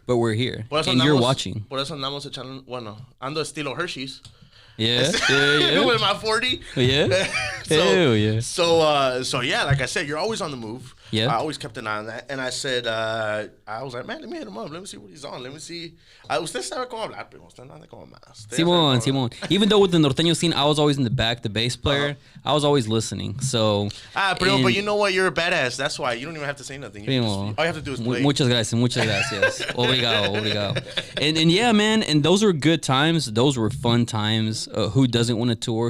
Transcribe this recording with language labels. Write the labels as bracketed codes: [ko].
[en] But we're here. And you're watching. [es] Por eso andamos echando, ando estilo Hershey's. [en] Yeah. With my 40. Yeah. So yeah, like I said, you're always on the move. Yeah. I always kept an eye on that. And I said, I was like, man, let me hit him up. Let me see what he's on. Let me see. [es] Usted sabe cómo hablar, pero usted no anda como más. Simón. [en] Even though with the norteño scene, I was always in the back, the bass player. I was always listening. So. But you know what? You're a badass. That's why you don't even have to say nothing. All you have to do is play. [es] Muchas gracias. [pt] Obrigado. [en] And yeah, man. And those were good times. Those were fun times. Who doesn't want to tour?